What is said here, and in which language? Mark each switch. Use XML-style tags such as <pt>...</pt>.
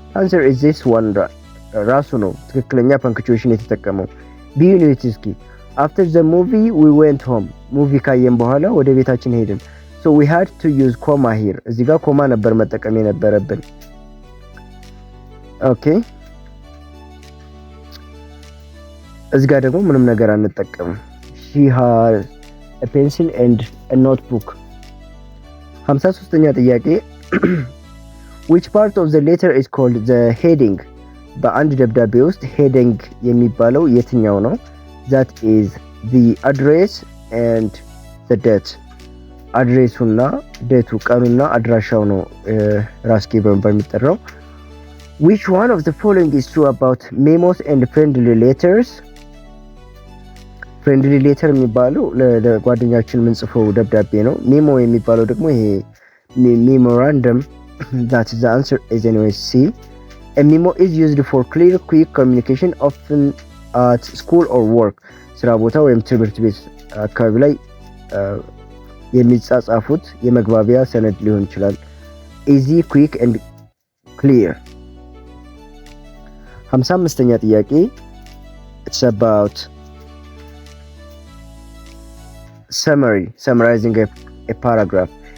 <en>answer is this one</en> <am>ራሱ ነው ትክክለኛ ፐንክቹዌሽን የተጠቀመው። ቢ ዩኒት እስኪ</am> <en>after the movie we went home።</en> <am>ሙቪ ካየን በኋላ ወደ ቤታችን ሄድን።</am> <en>so we had to use comma here።</en> <am>እዚህ ጋር ኮማ ነበር መጠቀም የነበረብን። ኦኬ እዚህ ጋር ደግሞ ምንም ነገር አንጠቀምም።</am> <en>she has a pencil and a notebook። 53ኛ ጥያቄ which part of the letter is called the heading?</en> <am>በአንድ ደብዳቤ ውስጥ heading የሚባለው የትኛው ነው?</am> <en>that is the address and the date።</en> <am>አድሬሱና ዴቱ ቀኑና አድራሻው ነው ራስጌ በመባል የሚጠራው።</am> <en>which one of the following is true about memos and friendly letters?</en> <am>ፍሬንድሊ ሌተር የሚባለው ለጓደኛችን የምንጽፈው ደብዳቤ ነው። ሜሞ የሚባለው ደግሞ ይሄ ሜሞራንደም።</am> <en>that is the answer is anyway C. a memo is used for clear quick communication often at school or work።</en> <am>ስራ ቦታ ወይም ትምህርት ቤት አካባቢ ላይ የሚጻጻፉት የመግባቢያ ሰነድ ሊሆን ይችላል።</am> <en>easy quick and clear። 55ኛ ጥያቄ it's about summarizing a paragraph.</en>